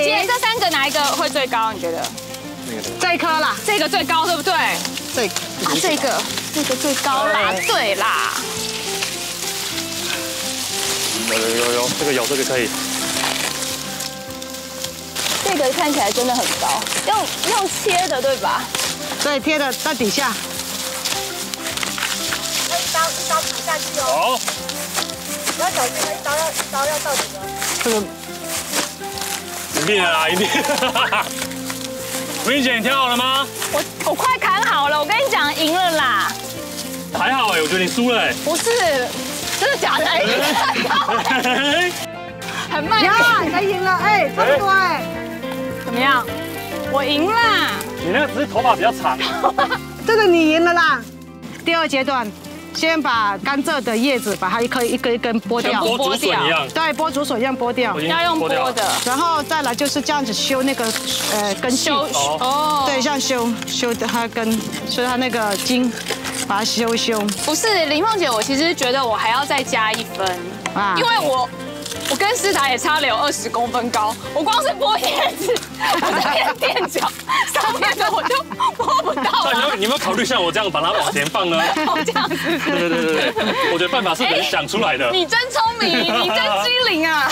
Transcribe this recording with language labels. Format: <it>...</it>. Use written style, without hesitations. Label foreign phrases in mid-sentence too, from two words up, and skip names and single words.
<zh>姐，這3個哪一個會最高？你覺得？這一顆啦，這個最高，對不對？這個最高啦，對啦。有，這個有，這個可以。這個看起來真的很高，用切的对吧？对，貼的在底下。那一刀砍下去哦。好。不要小心，一刀要到底的。這個一定的啦，一定。文姐，你挑好了嗎？我快砍好了，我跟你講，贏了啦。還好哎，我覺得你輸了哎。不是，真的假的？很慢。呀，你贏了哎，差不多哎。怎麼樣？我贏啦。你那個只是頭髮比較長。這個你贏了啦。第2階段，先把甘蔗的葉子，把它一根一根剝掉，像剝竹筍一樣。對，剝竹筍一樣剝掉。要用剝的。然後再來就是這樣子修那個根莖。哦。對，像修它根，修它那個茎，把它修。不是，林鳳姐，我其實覺得我還要再加1分啊，因為我跟詩達也差了有20公分高，我光是撥葉子，我這邊墊腳，上面的我就撥不到了。你有沒有考慮像我這樣把它往前放呢？我這樣子。对，我觉得辦法是人想出來的。你真聰明，你真機靈啊！</zh>